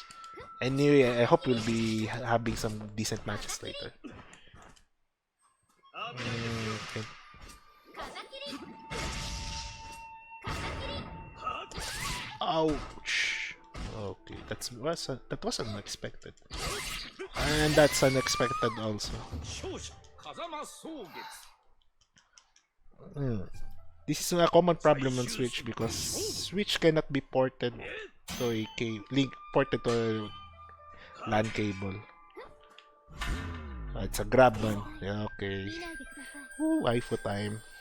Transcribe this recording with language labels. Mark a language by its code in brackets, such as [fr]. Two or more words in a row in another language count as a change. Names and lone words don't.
[en] Anyway, I hope we'll be having some decent matches later. Okay. Ouch. Okay, that was unexpected. And that's unexpected also. [ja] 勝者風間草月 [en] This is a common problem on Switch because Switch cannot be ported to ported to a LAN cable. It's a grab one. Yeah, okay. Ooh, waifu time.